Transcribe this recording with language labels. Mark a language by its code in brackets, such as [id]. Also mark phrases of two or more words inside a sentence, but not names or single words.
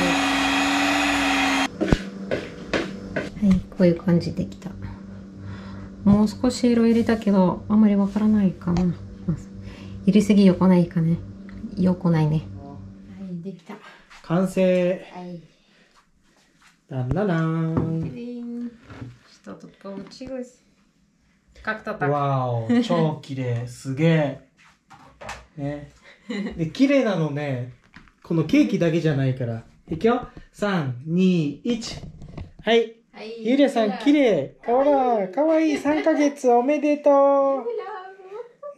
[ja] はい、こういう感じできた。もう少し色入れたけど、あんまりわからないかな。入れすぎよくないかね。よくないね。はい、できた。完成。はい。ランララン。 [ru] Что тут получилось? Как-то так. [ja] わーお、超綺麗。すげえ。ね。で、綺麗なのね、このケーキだけじゃないから。いくよ。3、2、1。はい。はい、ゆりさん、綺麗。ほら、かわいい。3ヶ月おめでとう。